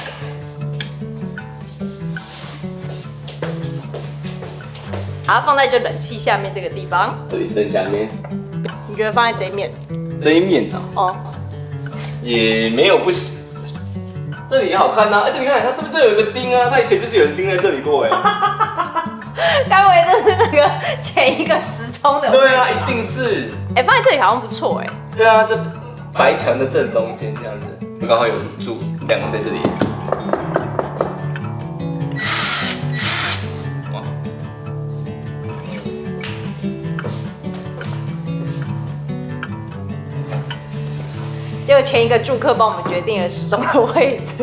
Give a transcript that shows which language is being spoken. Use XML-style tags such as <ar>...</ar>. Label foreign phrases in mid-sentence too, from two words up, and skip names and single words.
<zh>把它放在就冷氣下面這個地方。對，正下面。你覺得放在這一面？這一面啊？哦。也沒有不行，這裡也好看啊！而且你看，它這邊有一個釘啊，它以前就是有人釘在這裡過哎。該不會這是那個前一個時鐘的？對啊，一定是。哎，放在這裡好像不錯哎。對啊，就白牆的正中間這樣子，剛好有柱兩個在這裡。結果前一個住客幫我們決定了時鐘的位置。</zh>